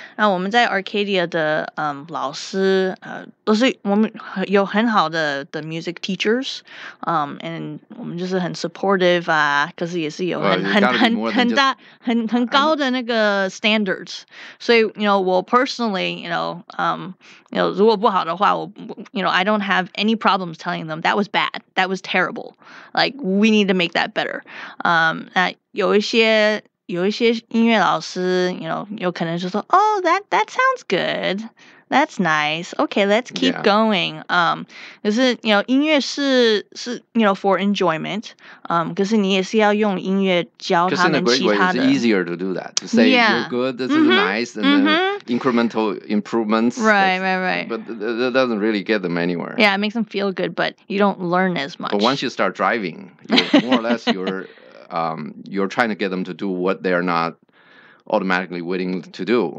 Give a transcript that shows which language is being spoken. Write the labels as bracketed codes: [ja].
[zh] 那我们在 Arcadia 的老师都是我们有很好的 [en] music teachers， [zh] and 我们就是很 supportive 可是也是有很高的那个 standards。所以我 [en] personally [zh] 如果不好的话， [en] I don't have any problems telling them that was bad, that was terrible, like we need to make that better。 [zh] 那有一些音乐老师有可能就说 [en] that sounds good, that's nice, okay, let's keep going。 [zh] 可是音乐是 [en] for enjoyment， [zh] 可是你也是要用音乐教他们其他的。 [en] It's easier to do that, to say you're good, this is nice, and then incremental improvements. Right. But that doesn't really get them anywhere. Yeah, it makes them feel good, but you don't learn as much. But once you start driving, more or less you're trying to get them to do what they're not automatically willing to do.